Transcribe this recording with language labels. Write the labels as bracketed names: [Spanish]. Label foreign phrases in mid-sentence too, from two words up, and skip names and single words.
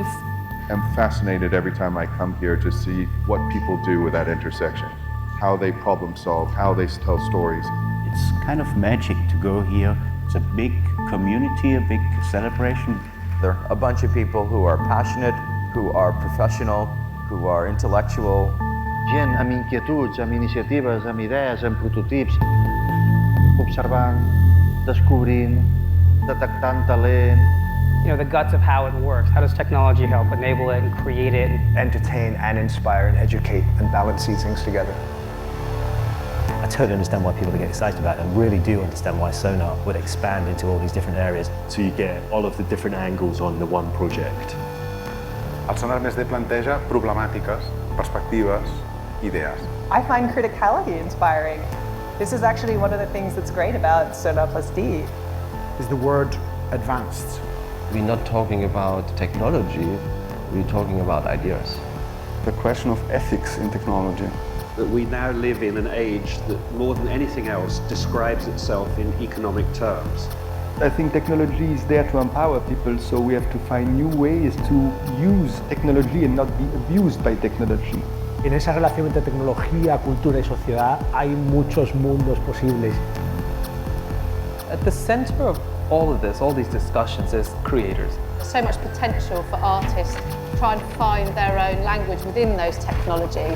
[English] I'm fascinated every time I come here to see what people do with that intersection, how they problem solve, how they tell stories. It's kind of magic to go here. It's a big community, a big celebration. There are a bunch of people who are passionate, who are professional, who are intellectual. [Catalan] Gent amb inquietuds, amb iniciatives, amb idees, amb prototips, observant, descobrint, detectant talent. [English] You know, the guts of how it works. How does technology help enable it and create it? Entertain and inspire and educate and balance these things together. I totally understand why people get excited about it and really do understand why Sonar would expand into all these different areas. So you get all of the different angles on the one project. [Catalan] El Sonar+D planteja problemàtiques, perspectives, idees. [English] I find criticality inspiring. This is actually one of the things that's great about Sonar+D. Is the word advanced? We're not talking about technology, we're talking about ideas. The question of ethics in technology. That we now live in an age that more than anything else describes itself in economic terms. I think technology is there to empower people, so we have to find new ways to use technology and not be abused by technology. [Spanish] En esa relación entre tecnología, cultura y sociedad hay muchos mundos posibles. [English] At the center of all of this, all these discussions, is creators. There's so much potential for artists to try and find their own language within those technologies.